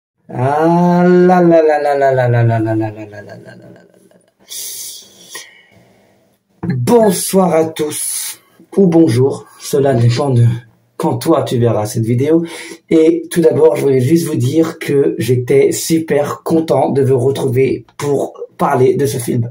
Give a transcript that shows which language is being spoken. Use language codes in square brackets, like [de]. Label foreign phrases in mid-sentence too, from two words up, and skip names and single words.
[fr] Ah là là là là là là là là là là là là là là là. Bonsoir à tous, ou bonjour, cela dépend de quand toi tu verras cette vidéo. Et tout d'abord, je voulais juste vous dire que j'étais super content de vous retrouver pour parler de ce film.